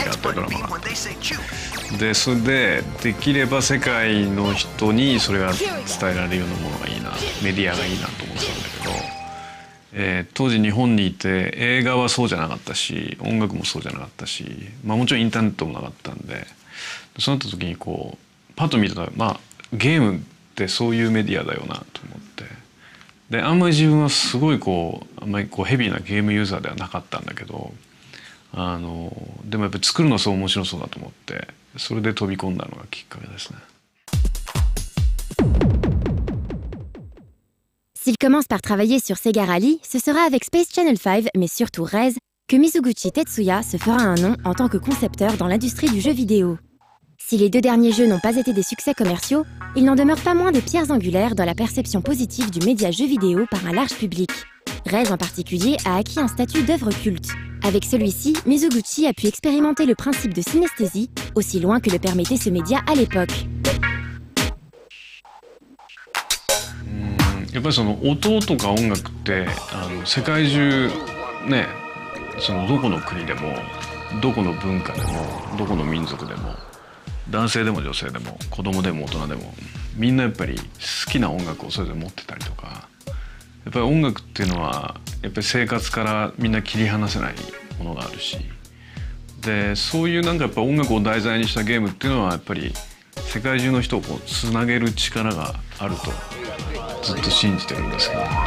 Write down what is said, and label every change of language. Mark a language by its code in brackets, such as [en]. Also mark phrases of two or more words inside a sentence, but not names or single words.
[ja] があったりドラマがあって、でそれでできれば世界の人にそれが伝えられるようなものがいいな、メディアがいいなと思ってたんだけど、当時日本にいて映画はそうじゃなかったし、音楽もそうじゃなかったし、もちろんインターネットもなかったんで、そうなった時にこうパッと見たら、ゲームってそういうメディアだよなと思って。であんまり自分はすごいあんまりヘビーなゲームユーザーではなかったんだけど、でもやっぱり作るのはそう面白そうだと思って、それで飛び込んだのがきっかけですね。 [fr] S'il commence par travailler sur Sega Rally, ce sera avec Space Channel 5, mais surtout Rez, que Mizuguchi Tetsuya se fera un nom en tant que concepteur dans l'industrie du jeu vidéo. Si les deux derniers jeux n'ont pas été des succès commerciaux, il n'en demeure pas moins des pierres angulaires dans la perception positive du média jeu vidéo par un large public. Rez en particulier a acquis un statut d'œuvre culte. Avec celui-ci, Mizuguchi a pu expérimenter le principe de synesthésie, aussi loin que le permettait ce média à l'époque. [ja] やっぱりその音とか音楽って世界中ね、そのどこの国でもどこの文化でもどこの民族でも男性でも女性でも子供でも大人でもみんなやっぱり好きな音楽をそれぞれ持ってたりとか、やっぱり音楽っていうのはやっぱり生活からみんな切り離せないものがあるし、でそういうやっぱ音楽を題材にしたゲームっていうのはやっぱり世界中の人をつなげる力があるとずっと信じてるんですけど。